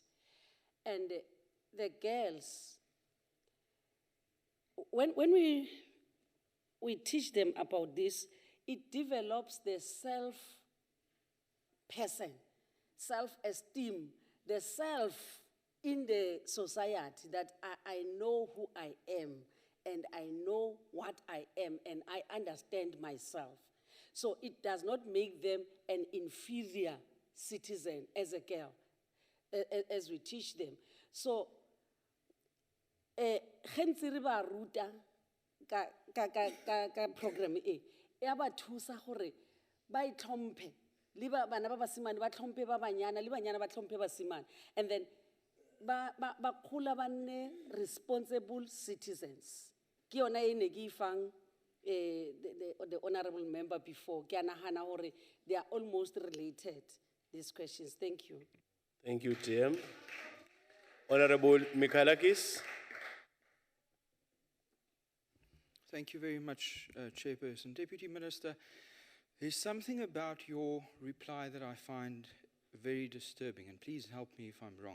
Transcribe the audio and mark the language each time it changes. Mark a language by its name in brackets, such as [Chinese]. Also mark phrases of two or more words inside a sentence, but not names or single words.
[English] And the girls, when we teach them about this, it develops the self-person, self-esteem, the self in the society that I know who I am and I know what I am and I understand myself. So it does not make them an inferior citizen as a girl, as we teach them. So, [Tswana] gentsi re ba ruta ka program e ya ba thusa gore ba itlhomphe le bana ba basimane ba tlhomphe ba banyana le banyana ba tlhomphe basimane, [English] and then [Tswana] ba khula ba nne [English] responsible citizens. [Tswana] Ke yona e ne ke ifang [English] the honorable member before. [Tswana] Ke a nagana gore [English] they are almost related, these questions. Thank you. Thank you, TM. Honorable Mikalakis. Thank you very much, Chairperson. Deputy Minister, there's something about your reply that I find very disturbing, and please help me if I'm wrong.